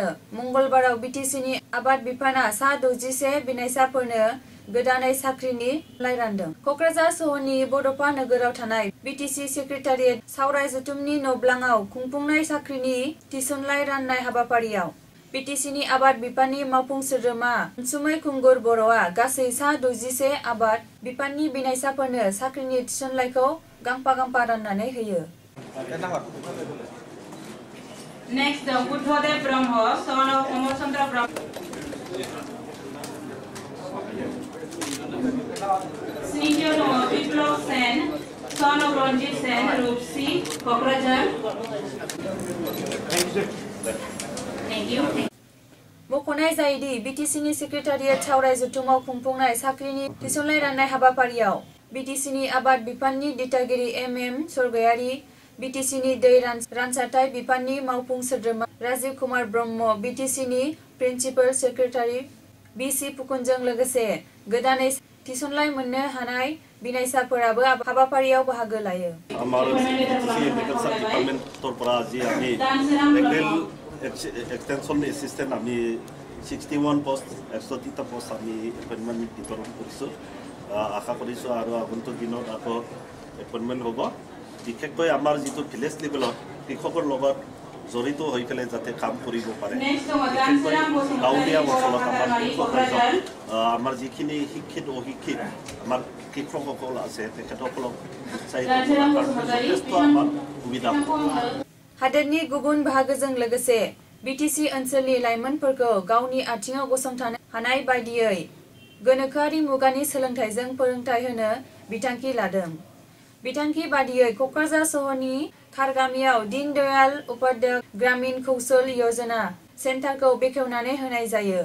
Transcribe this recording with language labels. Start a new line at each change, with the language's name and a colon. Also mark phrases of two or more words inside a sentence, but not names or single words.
Bodo: मंगलबाराव बीटीसीनि आबाद बिफाना सा 61 बिनायसाफोरनो गोदानै साख्रिनि लाइ रानदों कक्राझार सहरनि बड'फा नोगोराव थानाय बीटीसी सेक्रेटारियेट सावराय जुथुमनि नब्लाङाव खुंफुंनाय साख्रिनि थिसनलाइ राननाय हाबाफारियाव बीटीसीनि आबाद बिफाननि मावफुं सोद्रोमा अनसुमै खुंगुर बर'आ गासै सा 61 आबाद बिफाननि बिनायसाफोरनो साख्रिनि थिसनलाइखौ गांफा राननानै होयो
English: Next, the Buddhadev Brahma, son of Amar Chandra Brahma. Senior Biplov Sen, son of Ranjit Sen, Rupsi, Kokrajhar. Thank you.
Bodo: मख'नाय जायोदि बीटीसीनि सेक्रेटारियेट सावराय जुथुमाव खुंफुंनाय साख्रिनि थिसनलाइ राननाय हाबाफारियाव बीटीसीनि आबाद बिफाननि दिथागिरि एमएम सरगयारि बीटीसीनि दै रानसारथाय बिफाननि मावफुं सोद्रोमा राजीव कुमार ब्रह्म बीटीसीनि
English: principal secretary
Bodo: बीसी फुकुनजों लोगोसे गोदानै थिसनलाइ मोननो हानाय बिनायसाफोराबो हाबाफारियाव बाहागो लायो।
Assamese: আমাৰ
English: agriculture departmentৰ
Assamese: পৰা আজি আমি
English: technical extension assistant
Assamese: আমি 61 পোষ্ট 103টা পোষ্ট আমি এপইণ্টমেণ্ট বিতৰণ কৰিছোঁ। আশা কৰিছোঁ আৰু আগন্তুক দিনত আকৌ এপইণ্টমেণ্ট হ'ব। বিশেষকৈ আমাৰ যিটো
English: village levelত
Assamese: কৃষকৰ লগত জড়িত হৈ পেলাই যাতে কাম কৰিব পাৰে। বিশেষকৈ গাঁৱলীয়া অঞ্চলত আমাৰ যিখিনি শিক্ষিত অশিক্ষিত আমাৰ কৃষকসকল আছে তেখেতসকলক উৎসাহিত কৰাৰ কাৰণে যথেষ্ট আমাৰ সুবিধা হ'ব।
Bodo: हादोरनि गुबुन बाहागोजों लोगोसे बिटिसि ओनसोलनि लाइमोनफोरखौ गावनि आथिङाव गसंथानो हानाय बायदियै गोनोखोआरि मुगानि सोलोंथाइजों फोरोंथाइ होनो बिथांखि लादों। बिथांखि बादियै क'क्राझार सहरनि खारगामियाव दीन दयाल उपाध्याय ग्रामीण कौशल योजना सेन्टारखौ बेखेवनानै होनाय जायो।